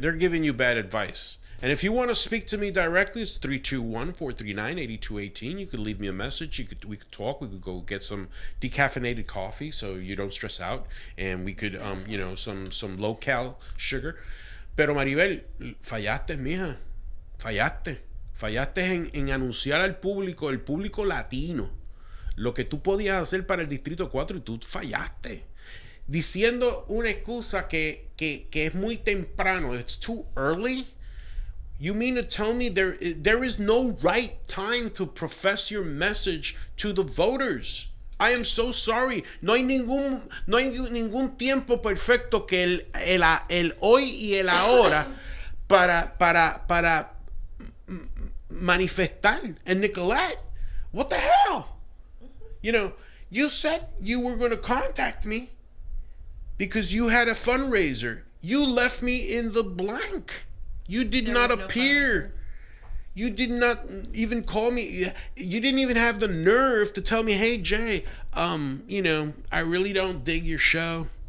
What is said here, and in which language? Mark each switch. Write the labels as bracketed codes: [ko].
[en] They're giving you bad advice. And if you want to speak to me directly, it's 321-439-8218. You could leave me a message. We could talk. We could go get some decaffeinated coffee so you don't stress out. And we could, some low-cal sugar. [es] Pero Maribel, fallaste, mija. Fallaste en anunciar al público, el público latino, lo que tú podías hacer para el Distrito 4 y tú fallaste. Diciendo una excusa que es muy temprano. [en] It's too early. You mean to tell me there is no right time to profess your message to the voters? I am so sorry. [es] No hay ningún tiempo perfecto que el hoy y el ahora para manifestar. [en] And Nicolette, what the hell? You know, you said you were going to contact me because you had a fundraiser. You left me in the blank. You did not appear. You did not even call me. You didn't even have the nerve to tell me, hey, Jay, I really don't dig your show.